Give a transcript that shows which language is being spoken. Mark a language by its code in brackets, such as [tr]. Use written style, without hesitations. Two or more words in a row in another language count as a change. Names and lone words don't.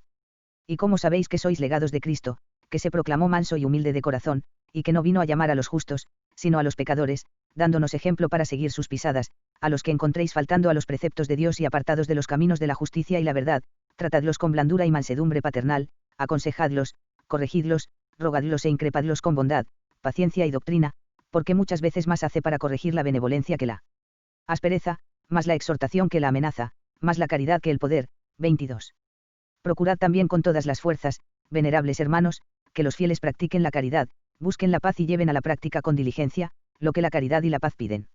[es] Y como sabéis que sois legados de Cristo, que se proclamó manso y humilde de corazón, y que no vino a llamar a los justos, sino a los pecadores, dándonos ejemplo para seguir sus pisadas, a los que encontréis faltando a los preceptos de Dios y apartados de los caminos de la justicia y la verdad, tratadlos con blandura y mansedumbre paternal, aconsejadlos, corregidlos, rogadlos e increpadlos con bondad, paciencia y doctrina, porque muchas veces más hace para corregir la benevolencia que la aspereza, más la exhortación que la amenaza, más la caridad que el poder. 22. Procurad también con todas las fuerzas, venerables hermanos, que los fieles practiquen la caridad, busquen la paz y lleven a la práctica con diligencia, lo que la caridad y la paz piden.